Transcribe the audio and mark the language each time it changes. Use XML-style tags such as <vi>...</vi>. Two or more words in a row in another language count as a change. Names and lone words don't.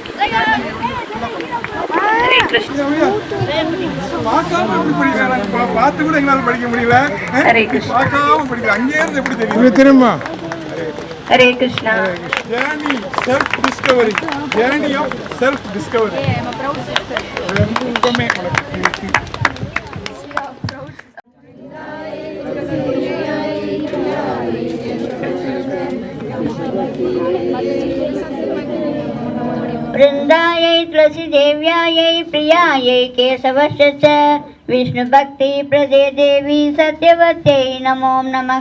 <ta>பார்க்காம எப்படி படிக்கிறாங்க? பார்த்து கூட எங்களால படிக்க முடியல. பார்க்காம படிக்கிற அங்கே இருந்து எப்படி தெரியும்? தெரியுமா?</ta> <sa>हरे कृष्ण.</sa> <en>Journey self discovery. Journey of self discovery.</en> <ta>எப்பவுமே</ta> <sa>वृंदायै तुलसी देव्यायै प्रियायै केशवस्य च विष्णु भक्ति प्रदे देवी सत्यवत्यै नमो नमः।</sa>